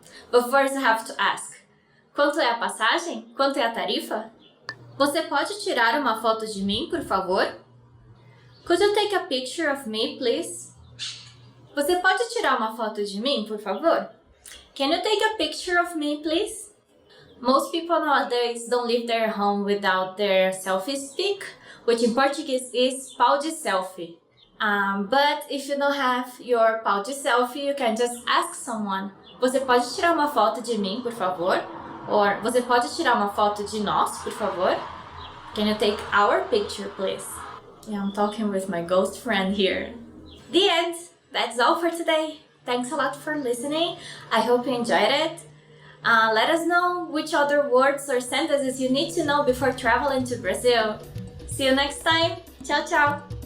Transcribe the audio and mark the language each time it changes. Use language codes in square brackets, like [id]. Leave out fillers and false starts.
[en] But first you have to ask, [pt] quanto é a passagem? Quanto é a tarifa? Você pode tirar uma foto de mim, por favor? [en] Could you take a picture of me, please? [pt] Você pode tirar uma foto de mim, por favor? [en] Can you take a picture of me, please? Most people nowadays don't leave their home without their selfie stick, which in Portuguese is pau de selfie. But if you don't have your pau de selfie, you can just ask someone, [pt] você pode tirar uma foto de mim, por favor? Or, você pode tirar uma foto de nós, por favor? [en] Can you take our picture, please? Yeah, I'm talking with my ghost friend here. The end! That's all for today. Thanks a lot for listening. I hope you enjoyed it. Let us know which other words or sentences you need to know before traveling to Brazil. See you next time. Tchau, tchau!